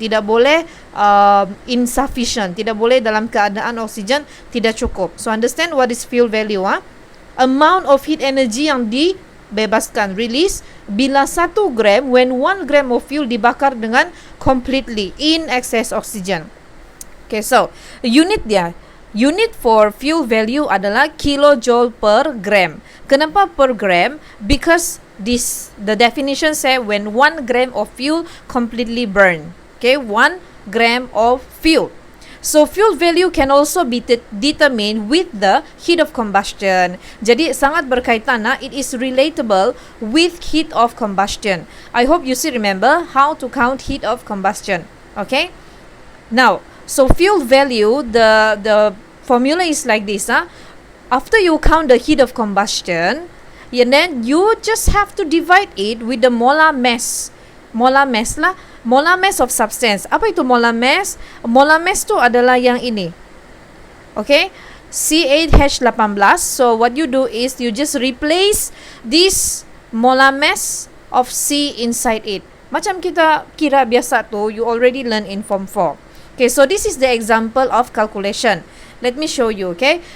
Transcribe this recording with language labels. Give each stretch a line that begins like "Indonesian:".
Malay: Tidak boleh insufficient. Tidak boleh dalam keadaan oksigen tidak cukup.
English: So understand what is fuel value. Amount of heat energy
Malay: yang dibebaskan,
English: release,
Malay: bila 1 gram,
English: when 1 gram of fuel
Malay: dibakar dengan
English: completely in excess oxygen. Okay, so unit
Malay: dia.
English: Unit for fuel value
Malay: adalah
English: kilojoule per gram.
Malay: Kenapa per gram?
English: Because the definition say when 1 gram of fuel completely burn. Okay, 1 gram of fuel. So fuel value can also be determined with the heat of combustion.
Malay: Jadi sangat berkaitan
English: it is relatable with heat of combustion. I hope you still remember how to count heat of combustion. Okay? Now, so fuel value, the formula is like this. After you count the heat of combustion, and then you just have to divide it with the molar mass. Molar mass lah. Molar mass of substance.
Malay: Apa itu molar mass? Molar mass tu adalah yang ini.
English: Okay? C8H18. So what you do is you just replace this molar mass of C inside it.
Malay: Macam kita kira biasa tu,
English: you already learn in form 4. Okay, so this is the example of calculation. Let me show you, okay?